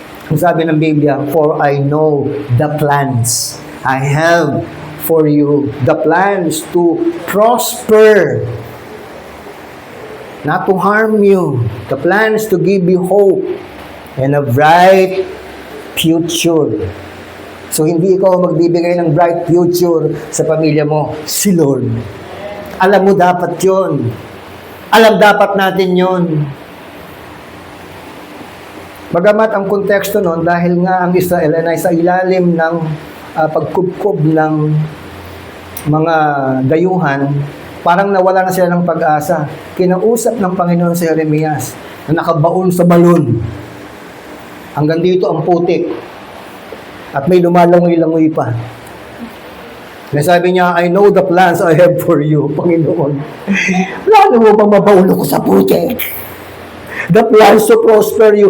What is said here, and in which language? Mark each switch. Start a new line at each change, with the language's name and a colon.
Filipino: Ang sabi ng Biblia,
English: for I know the plans I have for you, the plans to prosper, not to harm you, the plans to give you hope and a bright future.
Filipino: So, hindi ikaw magbibigay ng
English: bright future
Filipino: sa pamilya mo, si Lord. Alam mo dapat yon. Alam dapat natin yon. Bagamat ang konteksto noon, dahil nga ang Israel ay sa ilalim ng pagkubkob ng mga dayuhan, parang nawala na sila ng pag-asa. Kinausap ng Panginoon si Jeremias na nakabaon sa balon. Hanggang dito ang putik. At may lumalangoy-langoy pa. Nasabi niya,
English: I know the plans I have for you, Panginoon.
Filipino: Plano mo bang mabaulo ko sa putik?
English: The plans to prosper you.